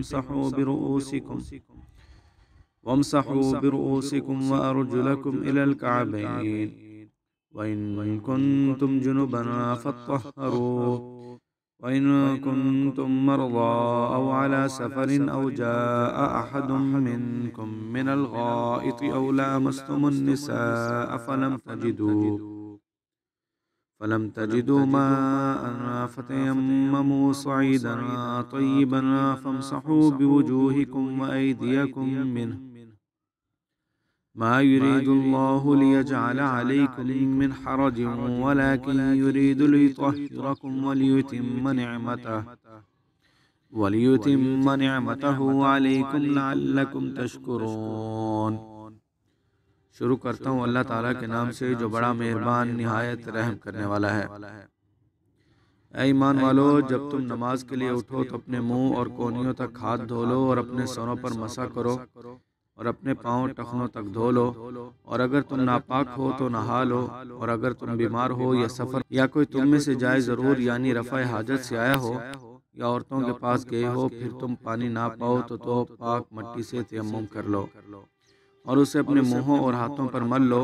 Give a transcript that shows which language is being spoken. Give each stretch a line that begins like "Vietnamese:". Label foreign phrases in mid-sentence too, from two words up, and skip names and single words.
Arabic: وامسحوا برؤوسكم و أرجلكم إلى الكعبين و إن كنتم جنبا فاطهروا وإن كنتم مرضى أو على سفر أو جاء أحد منكم من الغائط أو لامستم النساء فلم تجدوا ماء فتيمموا صعيدا طيبا فامسحوا بوجوهكم و أيديكم منه ما يريد الله ليجعل عليكم من حرج ولكن يريد ليطهركم وليتم نعمته عليكم لعلكم تشكرون.
Hindi: शुरू करता हूँ अल्लाह ताला के नाम से जो बड़ा मेहरबान निहायत रहम करने वाला है। ऐ ईमान वालो, जब तुम नमाज के लिए उठो तो अपने मुंह और कोहनियों तक हाथ धो लो और अपने सरों पर मसा करो और अपने पाँव टखनों तक धो लो, और अगर तुम नापाक हो तो नहा लो, और अगर तुम बीमार हो या सफ़र या कोई तुम में से जाए ज़रूर यानी रफ़ा हाजत से आया हो या औरतों के पास गए हो, फिर तुम पानी ना पाओ तो पाक मट्टी से तयम्मुम कर लो और उसे अपने मुँहों और हाथों पर मल लो।